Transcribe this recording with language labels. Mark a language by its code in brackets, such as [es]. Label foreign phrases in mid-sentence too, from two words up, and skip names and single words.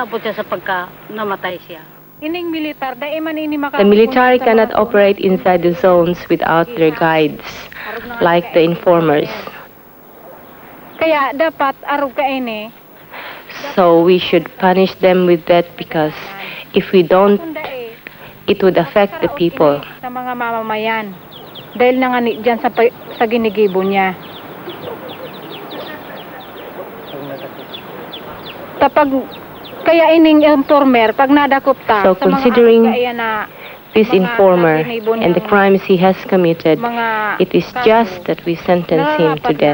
[en] The military cannot operate inside the zones without their guides, like the informers. So we should punish them with that because if we don't, it would affect the people. [bik] Dahil nangani dyan sa ginigibo niya. Kaya ining informer, pag nadakop ta, [en] so considering this informer and the crimes he has committed, it is just that we sentence him to death.